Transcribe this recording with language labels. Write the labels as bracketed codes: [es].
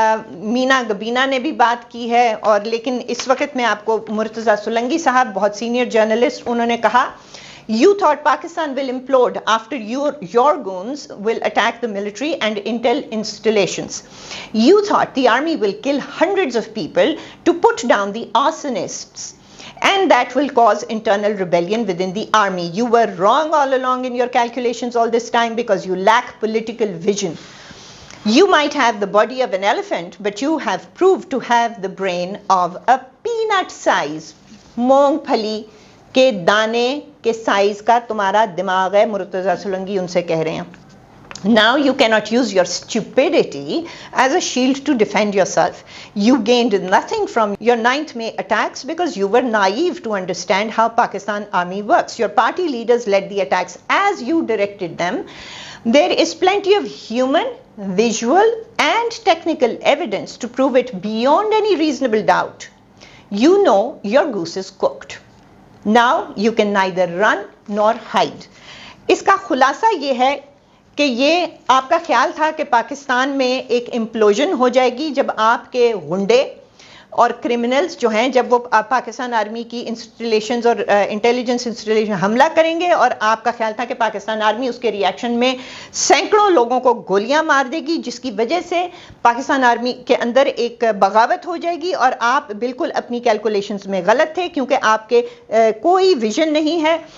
[ur] مینا گبینہ نے بھی بات کی ہے, اور لیکن اس وقت میں آپ کو مرتضی سولنگی صاحب, بہت سینئر جرنلسٹ, انہوں نے کہا [en] You thought Pakistan will implode after your goons will attack the military and intel installations. You thought the army will kill hundreds of people to put down the arsonists, and that will cause internal rebellion within the army. You were wrong all along in your calculations all this time because you lack political vision. You might have the body of an elephant, but you have proved to have the brain of a peanut size. [ur] مونگ پھلی کے دانے کے size کا تمہارا دماغ ہے, مرتضی سولنگی ان سے کہہ رہے ہیں. [en] Now you cannot use your stupidity as a shield to defend yourself. You gained nothing from your 9th May attacks because you were naive to understand how Pakistan army works. Your party leaders led the attacks as you directed them. There is plenty of human, visual and technical evidence to prove it beyond any reasonable doubt. You know your goose is cooked. Now you can neither run nor hide. [ur] اس کا خلاصہ یہ ہے کہ یہ آپ کا خیال تھا کہ پاکستان میں ایک امپلوژن ہو جائے گی جب آپ کے غنڈے اور کرمنلز جو ہیں جب وہ پاکستان آرمی کی انسٹالیشنز اور انٹیلیجنس انسٹالیشن حملہ کریں گے اور آپ کا خیال تھا کہ پاکستان آرمی اس کے ریاکشن میں سینکڑوں لوگوں کو گولیاں مار دے گی جس کی وجہ سے پاکستان آرمی کے اندر ایک بغاوت ہو جائے گی، اور آپ بالکل اپنی کیلکولیشنز میں غلط تھے کیونکہ آپ کے کوئی ویژن نہیں ہے.